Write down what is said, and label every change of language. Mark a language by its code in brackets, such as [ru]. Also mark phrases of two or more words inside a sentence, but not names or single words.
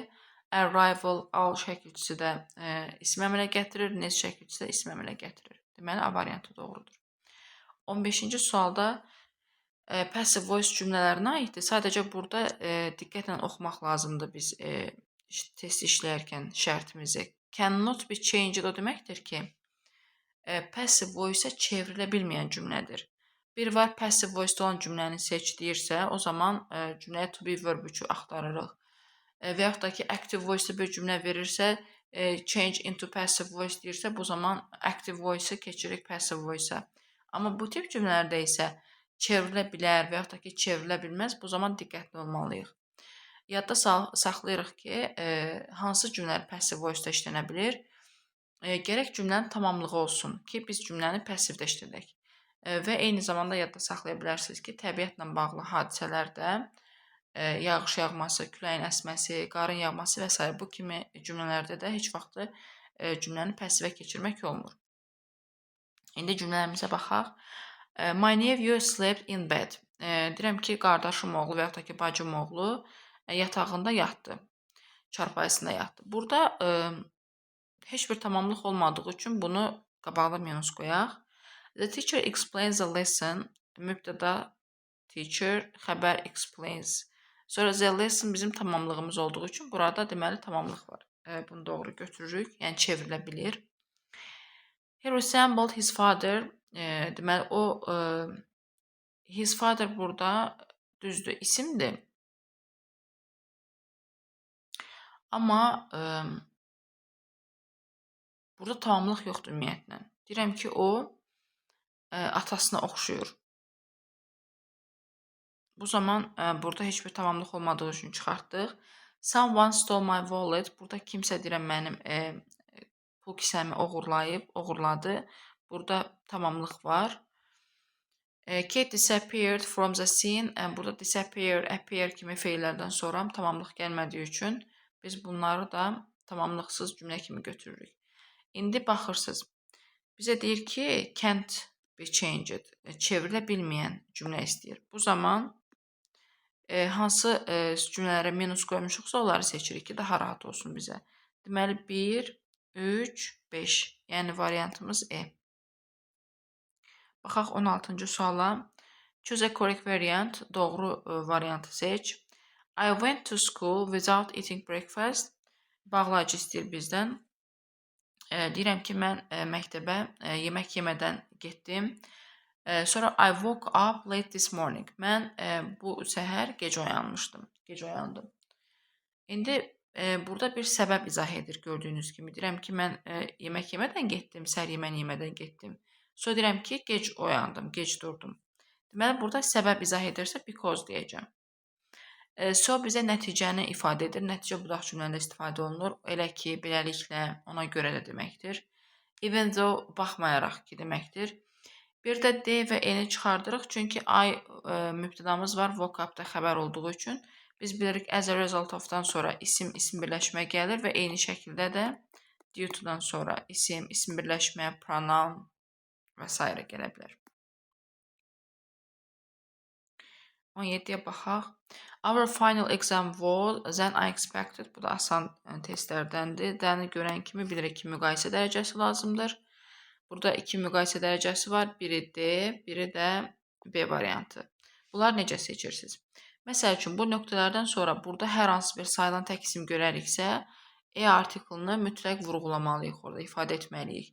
[az] Arrival, al şəkilçisi də ismi əmələ gətirir. Nes şəkilçisi də ismi əmələ gətirir. Deməli, A variantı doğrudur. 15-ci sualda [en] passive voice [az] cümlələrinə aiddir. Sadəcə burada diqqətlə oxumaq lazımdır biz test işləyərkən şərtimizi. [en] Cannot be changed [az] o deməkdir ki, [en] passive voice- [az] ə çevrilə bilməyən cümlədir. Bir var [en] passive voice- [az] da olan cümləni seç deyirsə, o zaman cümləyə [en] to be verb- [az] ü axtarırıq. Və yaxud da ki, [en] active voice- [az] da bir cümlə verirsə, [en] change into passive voice [az] deyirsə, bu zaman [en] active voice- [az] ı keçirik [en] passive voice- [az] a. Amma bu tip cümlələrdə isə çevrilə bilər və yaxud da ki, çevrilə bilməz, bu zaman diqqətli olmalıyıq. Yadda saxlayırıq ki, hansı cümlələr [en] passive voice- [az] da işlənə bilir? Gərək cümlənin tamamlığı olsun ki, biz cümləni passivləşdirək. Və eyni zamanda yadda saxlaya bilərsiniz ki, təbiətlə bağlı hadisələrdə yağış yağması, küləyin əsməsi, qarın yağması və s. bu kimi cümlələrdə də heç vaxt cümləni passivə keçirmək olmur. İndi cümlələrimizə baxaq. [en] My nephew slept in bed. [az] Deyirəm ki, qardaşım oğlu və yaxud da ki, bacım oğlu yatağında yatdı, çarpayısında yatdı. Burada heç bir tamamlıq olmadığı üçün bunu qabağına minus qoyaq. [en] The teacher explains the lesson. [az] Mübtəda teacher, xəbər explains. Sonra [en] the lesson [az] bizim tamamlığımız olduğu üçün burada deməli tamamlıq var. Bunu doğru götürürük. Yəni çevrilə bilir. [en] He resembled his father. [az] Deməli o [en] his father [az] burada düzdür, isimdir. Amma burada tamamlıq yoxdur ümumiyyətlə. Deyirəm ki, o atasına oxşuyur. Bu zaman burada heç bir tamamlıq olmadığı üçün çıxartdıq. [en] Someone stole my wallet. [az] Burada kimsə deyirəm mənim pul kisəmi oğurladı. Burada tamamlıq var. [en] Kate disappeared from the scene. [az] Burada disappear, appear kimi feillərdən sonra tamamlıq gəlmədiyi üçün biz bunları da tamamlıqsız cümlə kimi götürürük. İndi baxırsınız. Bizə deyir ki, [en] can't be changed. [az] Çevrilə bilməyən cümlə istəyir. Bu zaman hansı cümlələrə minus qoymuşuqsa onları seçirik ki, daha rahat olsun bizə. Deməli 1, 3, 5. Yəni variantımız E. Baxaq 16-cı suala. [en] Choose a correct variant. [az] Doğru variantı seç. [en] I went to school without eating breakfast. [az] Bağlayıcı istəyir bizdən. Deyirəm ki, mən məktəbə yemək yemədən getdim. [en] Sonra I woke up late this morning. [az] Mən bu səhər gec oyandım. İndi burada bir səbəb izah edir gördüyünüz kimi. Deyirəm ki, mən yemək yemədən getdim, səhər yeməyi yemədən getdim. Sonra deyirəm ki, gec oyandım, gec durdum. Deməli, burada səbəb izah edirsə because deyəcəm. So bizə nəticəni ifadə edir. Nəticə budaq cümləndə istifadə olunur. Elə ki, beləliklə, ona görə də deməkdir. [en] Even though [az] baxmayaraq ki deməkdir. Bir də D və E-ni çıxardırıq. Çünki I mübtədamız var vocabda xəbər olduğu üçün. Biz bilirik [en] as a result of- [az] dan sonra isim birləşmə gəlir və eyni şəkildə də [en] due to- [az] dan sonra isim birləşmə, pronoun və s. gələ bilər. 17-yə baxaq. [en] Our final exam was than I expected. [az] Bu da asan testlərdəndir. Dəni görən kimi bilirik ki, müqayisə dərəcəsi lazımdır. Burada iki müqayisə dərəcəsi var. Biri D, biri də B variantı. Bunlar necə seçirsiniz? Məsəl üçün, bu nöqtələrdən sonra burada hər hansı bir sayılan tək isim görəriksə, E artiklını mütləq vurğulamalıyıq, orada ifadə etməliyik.